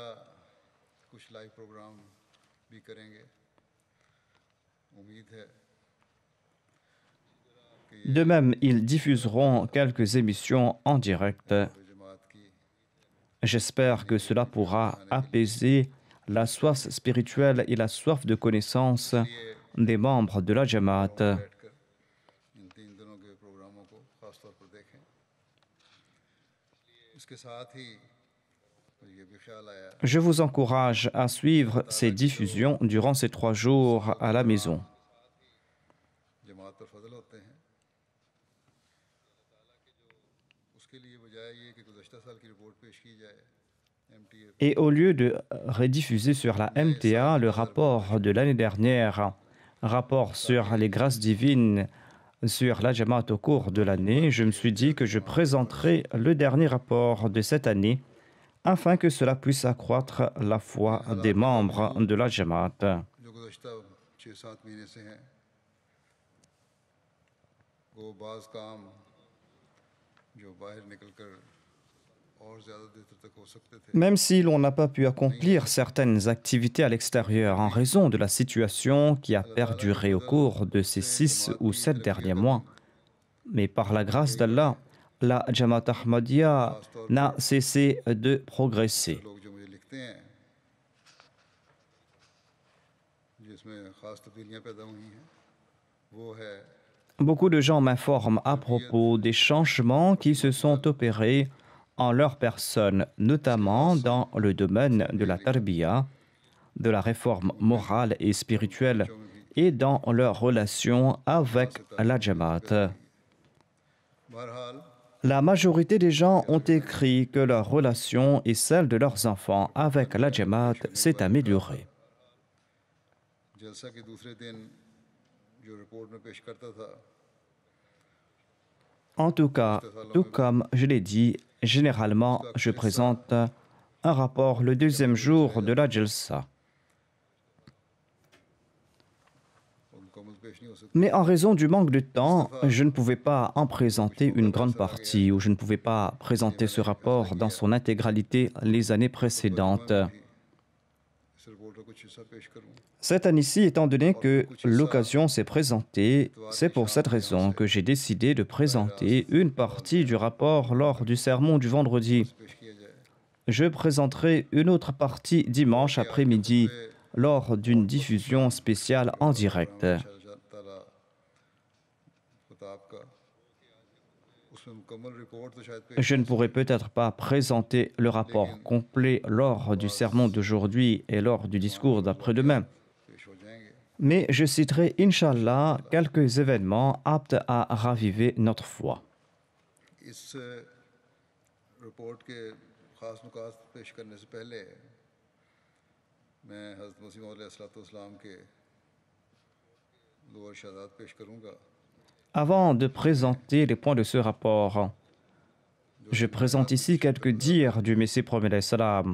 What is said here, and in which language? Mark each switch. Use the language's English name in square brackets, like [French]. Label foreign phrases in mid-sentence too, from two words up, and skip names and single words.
[French] De même, ils diffuseront quelques émissions en direct J'espère que cela pourra apaiser la soif spirituelle et la soif de connaissance des membres de la Jamaat. [Urdu] بیٹھ کر ان 3 دنوں کے پروگراموں کو خاص طور پر دیکھیں. اس کے ساتھ ہی مجھے یہ بھی خیال آیا [French] Je vous encourage à suivre ces diffusions durant ces 3 jours à la maison. [Urdu] جماعت پر فضل ہوتے ہیں، اس کے لیے بجائے یہ کہ گزشتہ سال کی رپورٹ پیش کی جائے MTA [French] Et au lieu de rediffuser sur la MTA le rapport de l'année dernière, rapport sur les grâces divines sur la Jamaat au cours de l'année, je me suis dit que je présenterai le dernier rapport de cette année afin que cela puisse accroître la foi des membres de la Jamaat. [Urdu] جو گزشتہ 6-7 مہینے سے ہیں، وہ بعض کام جو باہر نکل کر اور زیادہ دیر تک ہو سکتے تھے, [French] Même si l'on n'a pas pu accomplir certaines activités à l'extérieur en raison de la situation qui a perduré au cours de ces 6 ou 7 derniers mois, mais par la grâce d'Allah, la Jamaat Ahmadiyya n'a cessé de progresser. [Urdu] لوگ جو مجھے لکھتے ہیں جس میں خاص تبدیلیاں پیدا ہوئی ہیں، وہ ہے [French] Beaucoup de gens m'informent à propos des changements qui se sont opérés en leur personne, notamment dans le domaine de la tarbiya, de la réforme morale et spirituelle, et dans leur relation avec la Jamaat. [Urdu] बहरहाल [French] La majorité des gens ont écrit que leur relation et celle de leurs enfants avec la Jamaat s'est améliorée. [Urdu] جلسہ کے دوسرے دن جو رپورٹ میں پیش کرتا تھا, [French] En tout cas, tout comme je l'ai dit, généralement, je présente un rapport le deuxième jour de la Jalsa. [Urdu] وہ مکمل پیش نہیں ہو سکتا. [French] Mais en raison du manque de temps, je ne pouvais pas en présenter une grande partie ou je ne pouvais pas présenter ce rapport dans son intégralité les années précédentes. [Urdu] اس رپورٹ کا کچھ حصہ پیش کروں. [French] Cette année-ci, étant donné que l'occasion s'est présentée, c'est pour cette raison que j'ai décidé de présenter une partie du rapport lors du sermon du vendredi. [Urdu] پیش کیا جائے. [French] Je présenterai une autre partie dimanche après-midi lors d'une diffusion spéciale en direct. [Urdu] تعالیٰ خطاب کا اس میں مکمل رپورٹ تو شاید پیش [French] Je ne pourrai peut-être pas présenter le rapport complet lors du sermon d'aujourd'hui et lors du discours d'après-demain, [Urdu] پیش ہو جائیں گے. [French] mais je citerai, Inch'Allah, quelques événements aptes à raviver notre foi. [Urdu] اس رپورٹ کے خاص نکات پیش کرنے سے پہلے میں حضرت مسیح موعود علیہ السلام کے دو ارشادات پیش کروں گا [French] Avant de présenter les points de ce rapport, je présente ici quelques dires du Messie promet salam,